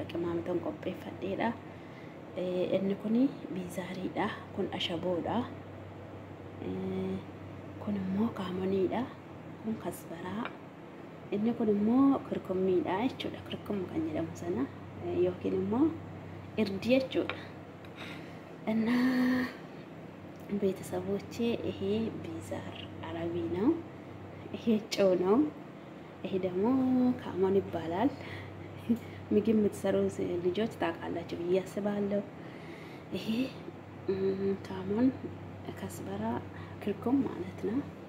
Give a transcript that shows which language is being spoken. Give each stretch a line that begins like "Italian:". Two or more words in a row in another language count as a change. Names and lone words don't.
Oromo: qimaamatan qopheeffadheedha. inni kuni biizaariidha, kun ashaboodha, kun immoo kaamoniidha, kun kasbaraa, inni kun immoo kirkummiidha jechuudha. kirkum kan jedhamu sana yookiin immoo irdi jechuudha.
Amharic: እና ቤተሰቦቼ ይሄ ቢዛር አረቢ ነው፣ ይሄ ጨው ነው፣ ይሄ ደግሞ ካሞን ይባላል። ምግብ የምትሰሩ ልጆች ታውቃላችሁ ብዬ አስባለሁ። ይሄ ካሞን፣ ከስበራ፣ ክርኩም ማለት ነው።